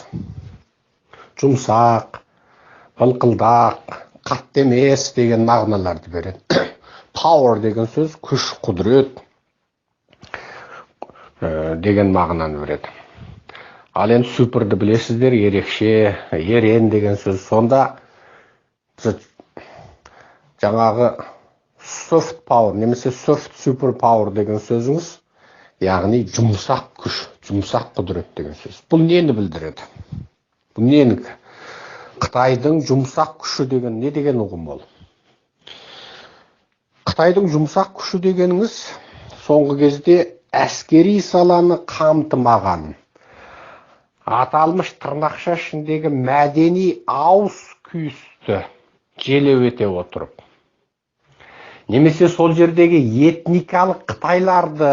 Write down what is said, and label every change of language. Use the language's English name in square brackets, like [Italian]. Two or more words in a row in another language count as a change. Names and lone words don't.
[Kazakh] Жұмсақ, былқылдақ, қатты емес деген мағыналарды береді. Power деген сөз, күш, құдірет деген мағынаны береді. Ал енді суперді білесіздер, ерекше, ерен деген сөз. Сонда жаңағы [English] soft power, [Kazakh] немесе [English] soft super power [Kazakh] деген сөзіңіз, яғни жұмсақ күш, жұмсақ құдірет деген сөз. Бұл нені білдіреді? Бұл нені? Қытайдың жұмсақ күші деген не деген ұғым ол? Қытайдың жұмсақ күші дегеніңіз соңғы кезде әскери саланы қамтымаған, аталмыш тырнақша ішіндегі мәдени ауыз күйісті желеу ете отырып, немесе сол жердегі этникалық қытайларды